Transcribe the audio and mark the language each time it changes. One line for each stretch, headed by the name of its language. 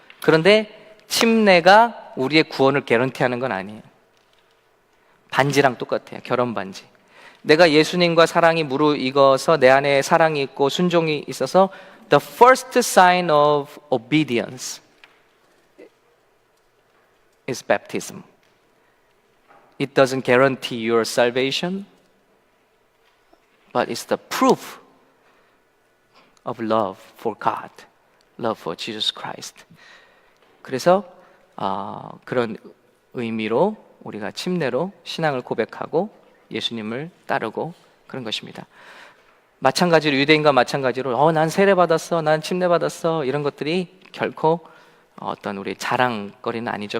Korean: 그런데 침례가 우리의 구원을 개런티하는 건 아니에요. 반지랑 똑같아요. 결혼 반지. 내가 예수님과 사랑이 무르익어서 내 안에 사랑이 있고 순종이 있어서
English: the first sign of obedience is baptism. It doesn't guarantee your salvation, but it's the proof of love for God, love for Jesus Christ.
Korean: 그래서 그런 의미로 우리가 침례로 신앙을 고백하고 예수님을 따르고 그런 것입니다. 마찬가지로 유대인과 마찬가지로 난 세례 받았어, 난 침례 받았어, 이런 것들이 결코 어떤 우리 자랑거리는 아니죠.